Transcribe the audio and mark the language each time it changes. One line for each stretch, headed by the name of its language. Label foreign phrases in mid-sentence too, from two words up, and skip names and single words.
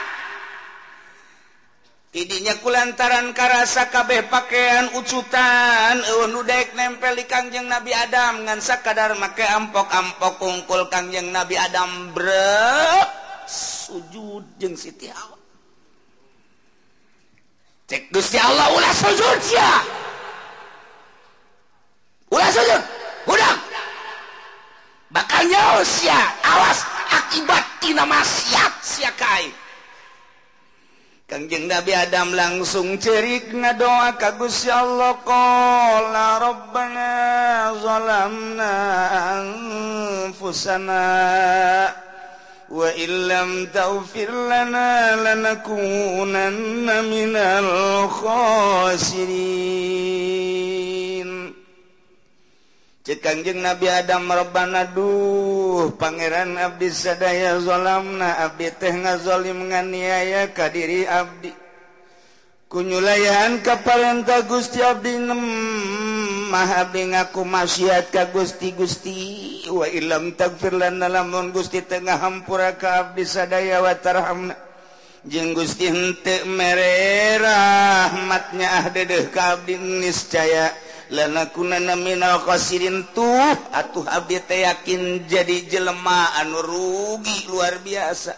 Sundanese: tidinya kulantaran karasa kabeh pakaian ucutan eueuh nu daek nempel di Kangjeng Nabi Adam ngan sakadar make ampok-ampok kungkul Kangjeng Nabi Adam brek sujud jeung Siti Hawa cek Gusti Allah ulah sujud sia ulah sujud budak bakal nyawa sia awas akibat tina maksiat sia kai. Kangjeng Nabi Adam langsung cerik ngadoa ka Gusti Allah
Arabic: قال ربنا ظلمنا أنفسنا وإن لم تغفر لنا لنكونن من الخاسرين.
Sundanese: Cek Kangjeng Nabi Adam rabbana duh pangeran abdi sadaya zalamna abdi teh ngazalim nganiaya ka diri abdi kunyulayan ka parentah Gusti abdi mah abdi ngaku maksiat ka Gusti
Arabic: وإن لم تغفر لنا
Sundanese: lamun Gusti teh ngahampura ka abdi sadaya
Arabic: وترحمنا
Sundanese: jeung Gusti henteu mere rahmatnya dedeuh ka abdi niscaya
Arabic: لنكونن من الخاسرين
Sundanese: tuh atuh abdi teh yakin jadi jelema anu rugi luar biasa.